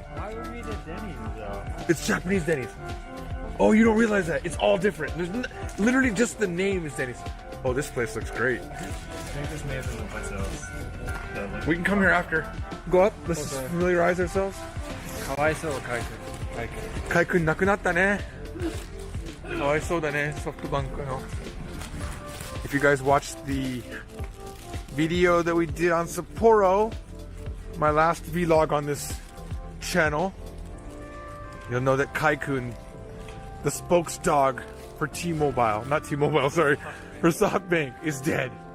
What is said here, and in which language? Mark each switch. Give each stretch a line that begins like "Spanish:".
English: Why would we eat at Denny's though? It's Japanese Denny's. Oh, you don't realize that. It's all different. There's literally just the name is Denny's. Oh, this place looks great. I think this may have been the place that was. We can come here after. Go up. Let's just familiarize ourselves.
Japanese: Kawaisou Kaikun. Kaikun なくなったね。かわいそうだね、ソフトバンクの。
English: If you guys watched the video that we did on Sapporo, my last vlog on this channel, you'll know that Kaikun, the spokes dog for T-Mobile, not T-Mobile, sorry, for SoftBank, is dead.